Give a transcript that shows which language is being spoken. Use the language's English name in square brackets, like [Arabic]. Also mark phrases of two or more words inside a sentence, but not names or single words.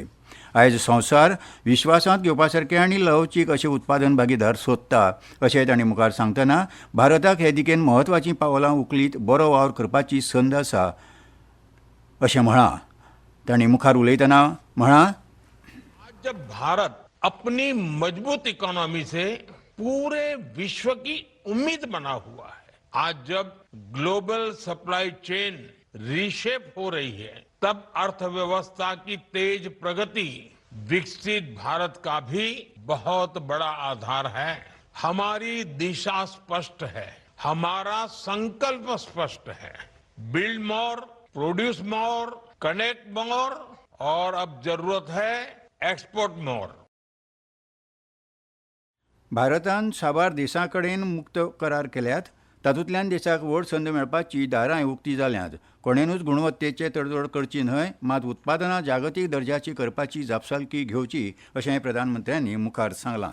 [Konkani] आयज संवसार विश्वासांत घेवपा सारके आनी लवचीक अशे उत्पादन भागीदार सोदता अशें तांणी मुखार सांगतना भारताक हे दिकेन म्हत्वाचीं पावलां उखलीत बरो वावर करपाची संद आसा अशें म्हळां. तांणी मुखार उलयतना म्हळां, [Hindi] आज जब भारत अपनी मजबूत इकोनॉमी से पूरे विश्व की उम्मीद बना हुआ है, आज जब [English] global supply chain reshape [Hindi] हो रही है, तब अर्थव्यवस्था की तेज प्रगति विकसित भारत का भी बहुत बड़ा आधार है. हमारी दिशा स्पष्ट है, हमारा संकल्प स्पष्ट है. [English] build more, produce more, connect more [Hindi] और अब जरूरत है [English] export more. [Konkani] भारतान साबार देशां कडेन मुक्त करार केल्यात. तातूंतल्यान देशाक व्हड संद मेळपाची दारांय उक्तीं जाल्यांत. कोणेनूच गुणवत्तेचे तडजोड करची न्हय, मात उत्पादनां जागतीक दर्जाची करपाची जापसालकी घेवची अशें प्रधानमंत्र्यांनी मुखार सांगलां.